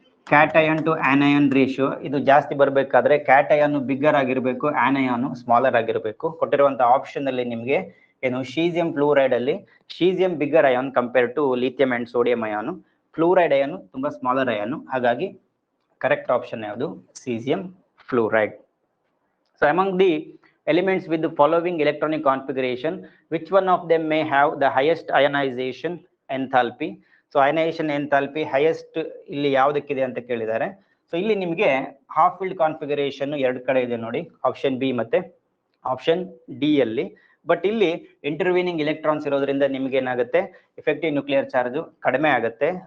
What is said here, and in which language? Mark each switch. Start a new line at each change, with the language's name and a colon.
Kannada: Cation to anion ratio ಇದು ಜಾಸ್ತಿ ಬರಬೇಕಾದ್ರೆ ಕ್ಯಾಟಯನ್ ಬಿಗ್ಗರ್ ಆಗಿರಬೇಕು, ಆನಯಾನ್ ಸ್ಮಾಲರ್ ಆಗಿರಬೇಕು. ಕೊಟ್ಟಿರುವಂತ ಆಪ್ಷನ್ ಅಲ್ಲಿ ನಿಮಗೆ ಏನು ಶೀಸಿಯಂ ಫ್ಲೂರೈಡ್ ಅಲ್ಲಿ ಶೀಸಿಯಂ bigger ion compare to lithium and sodium ion, fluoride ಅಯಾನು ತುಂಬಾ ಸ್ಮಾಲರ್ ಅಯಾನು. ಹಾಗಾಗಿ ಕರೆಕ್ಟ್ ಆಪ್ಷನ್ ಯಾವುದು? Caesium fluoride.
English: So among the elements with the following electronic configuration, which one of them may have the highest ionization enthalpy?
Kannada: So ionisation enthalpy highest ಇಲ್ಲಿ ಯಾವುದಕ್ಕಿದೆ ಅಂತ ಕೇಳಿದ್ದಾರೆ. So ಇಲ್ಲಿ ನಿಮಗೆ half field configuration ಎರಡು ಕಡೆ ಇದೆ ನೋಡಿ, ಆಪ್ಷನ್ ಬಿ ಮತ್ತೆ ಆಪ್ಷನ್ ಡಿ ಅಲ್ಲಿ. ಬಟ್ ಇಲ್ಲಿ ಇಂಟರ್ವೀನಿಂಗ್ ಎಲೆಕ್ಟ್ರಾನ್ಸ್ ಇರೋದ್ರಿಂದ ನಿಮ್ಗೆ ಏನಾಗುತ್ತೆ, ಎಫೆಕ್ಟಿವ್ ನ್ಯೂಕ್ಲಿಯರ್ ಚಾರ್ಜ್ ಕಡಿಮೆ ಆಗುತ್ತೆ.